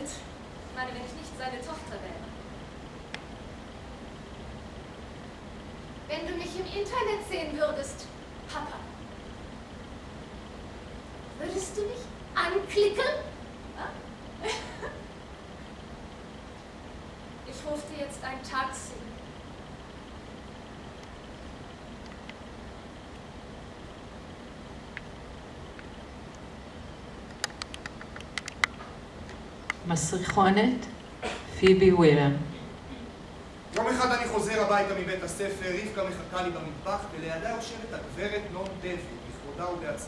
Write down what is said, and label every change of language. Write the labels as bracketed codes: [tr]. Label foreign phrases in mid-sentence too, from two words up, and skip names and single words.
[de] Ich meine, wenn ich nicht seine Tochter wäre. Wenn du mich im Internet sehen würdest, Papa, würdest du mich anklicken? Ja? Ich rufe dir jetzt ein Taxi. [he] מסריחונת, פיבי ווילר. יום אחד אני חוזר הביתה מבית הספר, רבקה מחכה לי במטבח, ולידה יושבת הגברת נון דבי, בכבודה ובעצמה.